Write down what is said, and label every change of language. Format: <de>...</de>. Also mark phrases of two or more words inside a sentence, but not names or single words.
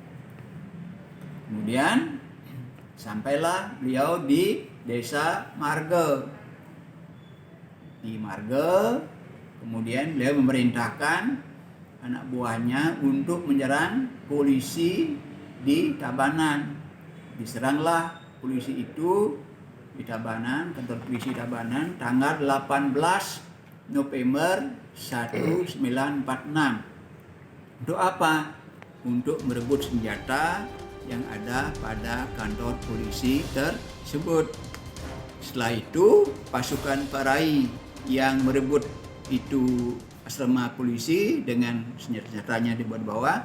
<id>Kemudian sampailah beliau di desa Marge. Di Marge, kemudian beliau memerintahkan anak buahnya untuk menyerang polisi di Tabanan. Diseranglah polisi itu di Tabanan, kantor polisi Tabanan, tanggal 18 November 1946. Untuk apa? Untuk merebut senjata yang ada pada kantor polisi tersebut. Setelah itu, pasukan Pak Rai yang merebut itu asrama polisi dengan senjata-senjatanya dibawa.</id>